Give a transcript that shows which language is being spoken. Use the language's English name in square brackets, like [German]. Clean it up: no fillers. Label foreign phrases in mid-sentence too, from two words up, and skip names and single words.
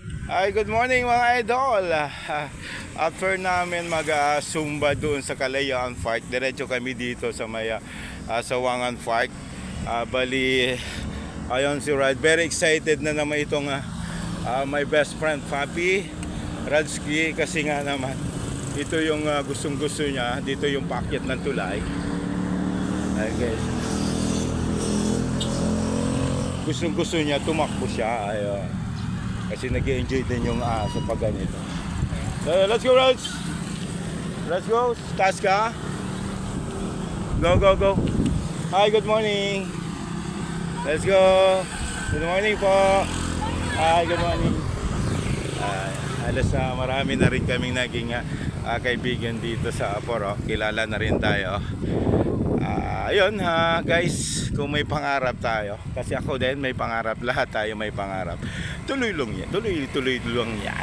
[Filipino] Ay, [English] good morning [Filipino] mga idol. After namin mag-zumba doon sa Kalayaan Park, diretso kami dito sa may Sawangan Park. Bali, ayon si Rad. [English] Very excited [Filipino] na naman itong [English] my best friend [Filipino] Papi Radski, kasi nga naman ito yung gustong gusto niya. Dito yung paakyat ng tulay. Ay guys, gustong gusto niya, tumakbo siya. Ayun. Kasi nag-enjoy din yung aso pag ganito. [English] So, let's go, Raj! Let's go! [Filipino] Taas ka! [English] Go, go, go! Hi, good morning! Let's go! Good morning po! Hi, good morning! [Filipino] Alas marami na rin kaming naging kaibigan dito sa Aporo. Kilala na rin tayo. Ayun guys, kung may pangarap tayo, kasi ako din may pangarap, lahat tayo may pangarap, tuloy lang yan, tuloy lang yan.